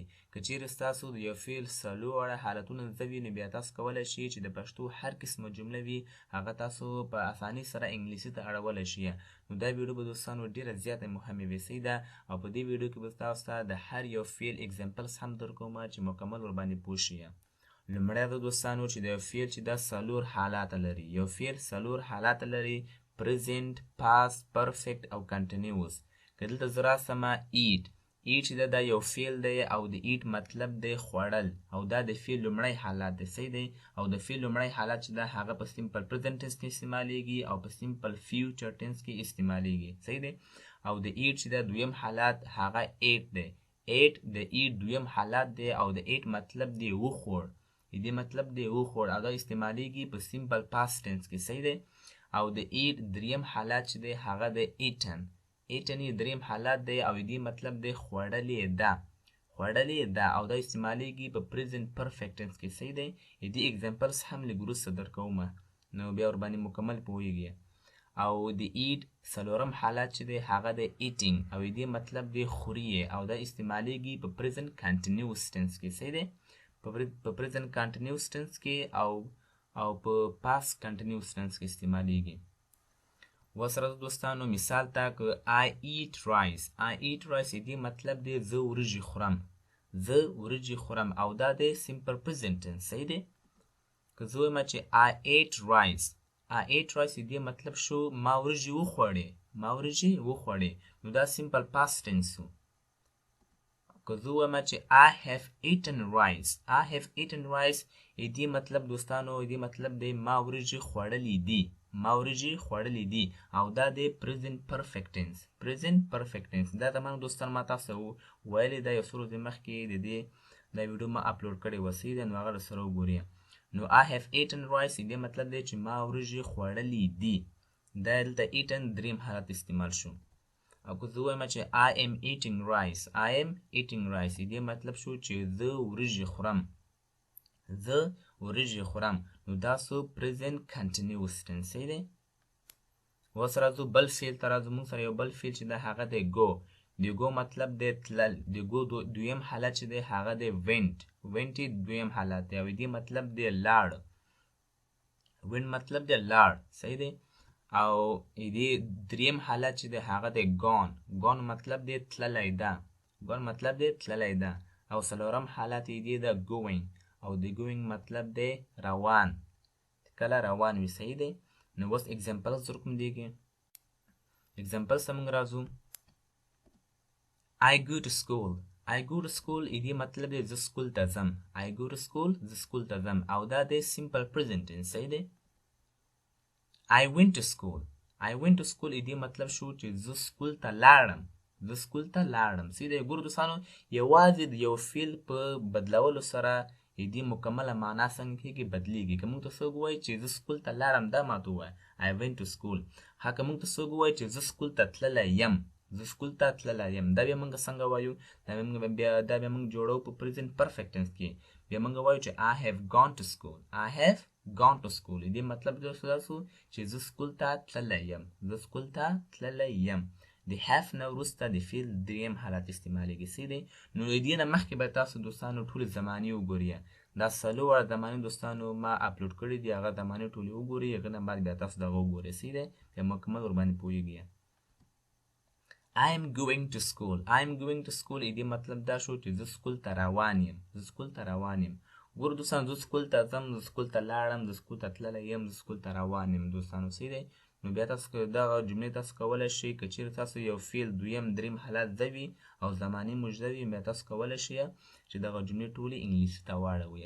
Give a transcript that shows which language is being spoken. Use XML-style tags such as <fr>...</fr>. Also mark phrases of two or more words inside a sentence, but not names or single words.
<ps>که چیرې ستاسو د یو فعل څلور حالتونه زده وي نو بیا تاسو کولی شئ چې د پښتو هر قسمه جمله وي هغه تاسو په اسانۍ سره انګلیسي ته اړولی شئ. نو دا ویډیو به دوستانو ډیره زیاته مهمه ویسۍ ده او په دې ویډیو کې به تاسو ته د هر یو فعل اگزامپلز هم درکوم چې مکمل ورباندې پوه شئ. لومړی د دوستانو چې د یو فعل چې دا څلور حالات لري. یو فعل څلور حالات لري:</ps> <en>present, past, perfect او continuous.</en> <ps>که دلته زه راسمه eat چې دا یو فعل دی او د eat مطلب دی خوړل او دا د فعل لومړی حالت دی. صحیح دی؟ او د فعل لومړی حالت چې دا هغه په</ps> <en>simple present tense</en> <ps>کې استعمالیږي او په</ps> <en>simple future tense</en> <ps>کې استعمالیږي. صحیح دی؟ او د eat چې دا دویم حالت هغه ate دی. د eat دویم حالت دی او د eat مطلب دی وخوړ. دې مطلب دی وخوړ او دا استعمالیږي په</ps> <en>simple past tense</en> <ps>کې. صحیح دی؟ او د eat دریم حالت چې دی هغه د eaten یې دریم حالت دی او دې مطلب دی خوړلې ده او دا استعمالیږي په</ps> <en>present perfect tense</en> <ps>کې. صحیح دی؟ دې اگزامپلز هم لږ وروسته درکوم نو بیا ورباندې مکمل پوهیږئ. او د eat څلورم حالت چې دی هغه د eating او دې مطلب دی خوري او دا استعمالیږي په</ps> <en>present continuous tense</en> <ps>کې. صحیح دی؟ په</ps> <en>present continuous tense</en> <ps>کې او په</ps> <en>past continuous tense</en> <ps>کې استعمالیږي. وسره دوستانو مثال ته که</ps> <en>I eat rice</en> <ps>دې مطلب دی زه ورجې خورم او دا دی</ps> <en>simple present tense.</en> <ps>صحیح دی؟ که زه وایم چې</ps> <en>I ate rice</en> <ps>دې مطلب شو ما ورجې وخوړې نو دا</ps> <en>simple past tense</en> <ps>شو. که زه وایم چې</ps> <en>I have eaten rice</en> <ps>دې مطلب دوستانو مطلب دی ما ورجې خوړلې دي او دا دی</ps> <en>present perfect tense.</en> <ps>دا تمام دوستان ما تاسو ویلې دا یو څو ورځې مخکې دا ویډیو ما اپلوډ کړې وه. صحیح دی؟ نو هغه سره وګورئ. نو</ps> <en>I have eaten rice</en> <ps>دې مطلب دی چې ما ورجې خوړلې دي. دا دلته eaten دریم حالت استعمال شو. او که زه وایم چې</ps> <en>I am eating rice</en> <ps>دې مطلب شو چې زه ورجې خورم نو دا سو</ps> <en>present continuous tense.</en> <ps>صحیح دی؟ اوس راځو بل فعل ته راځو. موږ سره یو بل فعل چې دی هغه دی go. د go مطلب دی تلل. د go دویم حالت چې دی هغه دی went دویم حالت دی او دې مطلب دی لاړ. مطلب دی لاړ. صحیح دی؟ او دې دریم حالت چې دی هغه دی gone مطلب دی تللی ده. او څلورم حالت دی د going او د going مطلب دی روان. کله روان وي. صحیح دی؟ نو اوس اگزامپلز درکوم دی کې اگزامپلز ته موږ راځو.</ps> <en>I go to school</en> <ps>دې مطلب دی زه سکول ته ځم. او دا دی simple present tense. صحیح دی؟</ps> <en>I went to school</en> <ps>دې مطلب شو چې زه سکول ته لاړم. صحیح دی؟ ګورو دوستانو یوازې د یو فعل په بدلولو سره دې مکمله معنا څنګه کېږي بدلیږي. که موږ ته څوک ووایي چې زه سکول ته لاړم دا ماته ووایه</ps> <en>I went to school.</en> <ps>که موږ ته څوک ووایي چې زه سکول ته تللی یم دا بیا موږ څنګه وایو؟ دا بیا موږ جوړو په</ps> <en>present perfect tense</en> <ps>کې. بیا موږ وایو چې</ps> <en>I have gone to school</en> <ps>دې مطلب دا شو چې زه سکول ته تللی یم. د have نه وروسته د فعل دریم حالت استعمالیږي. صحیح دی؟ نو د دې نه مخکې به تاسو دوستانو ټولې زمانې وګورئ. دا څلور زمانې دوستانو ما اپلوډ کړي دي هغه زمانې ټولې وګورئ. هغه نه بعد بیا تاسو دغه وګورئ. صحیح دی؟ بیا مکمل ورباندې پوهیږئ.</ps> <en>I am going to school</en> <ps>دې مطلب دا شو چې زه سکول ته روان یم. ګورو دوستانو زه سکول ته ځم، زه سکول ته لاړم، زه سکول ته تللی یم، زه سکول ته روان یم دوستانو. صحیح دی؟ نو بیا تاسو دغه جملې تاسو کولی شئ که چیرې تاسو یو فعل دویم دریم حالت زده وي او زمانې مو زده وي بیا تاسو کولی شئ چې دغه جملې ټولې انګلیسي ته واړوئ.</ps>